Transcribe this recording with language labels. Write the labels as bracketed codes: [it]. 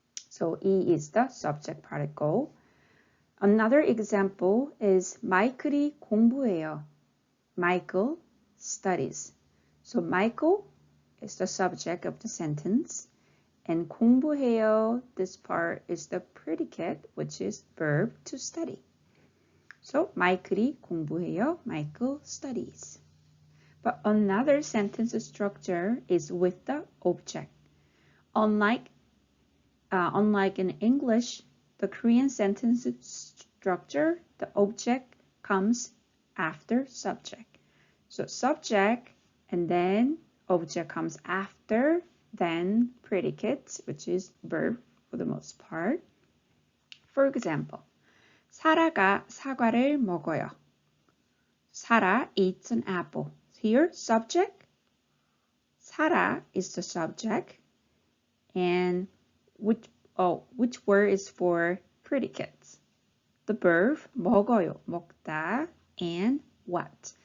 [en] So E is the subject particle. Another example is [ko] 마이클이 공부해요. [en] Michael studies. So Michael is the subject of the sentence. And [ko] 공부해요, [en] this part is the predicate, which is verb to study. [ko] So 마이클이 공부해요. [en] Michael studies. But another sentence structure is with the object. Unlike in English, the Korean sentence structure, the object comes after subject. So subject and then object comes after, then predicate, which is verb for the most part. For example, [ko] 사라가 사과를 먹어요. [en] Sara eats an apple. Here, subject, Sara is the subject, and which word is for predicates? The verb [ko] 먹어요, 먹다, [en] and what?